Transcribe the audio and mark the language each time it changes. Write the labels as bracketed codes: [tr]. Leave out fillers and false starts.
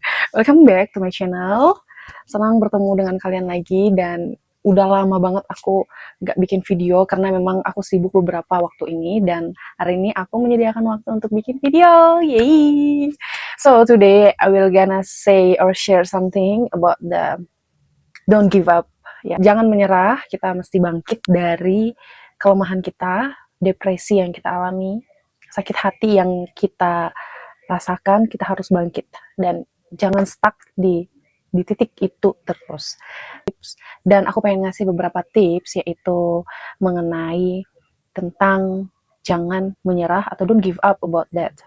[en] Welcome back to my channel. [id] Senang bertemu dengan kalian lagi dan udah lama banget aku gak bikin video karena memang aku sibuk beberapa waktu ini dan hari ini aku menyediakan waktu untuk bikin video. Yay! [en] So today I will gonna say or share something about the don't give up. [id] Ya, jangan menyerah, kita mesti bangkit dari kelemahan kita, depresi yang kita alami, sakit hati yang kita rasakan, kita harus bangkit dan jangan stuck di titik itu terus. Dan aku pengen ngasih beberapa tips yaitu mengenai tentang jangan menyerah atau [en] don't give up about that.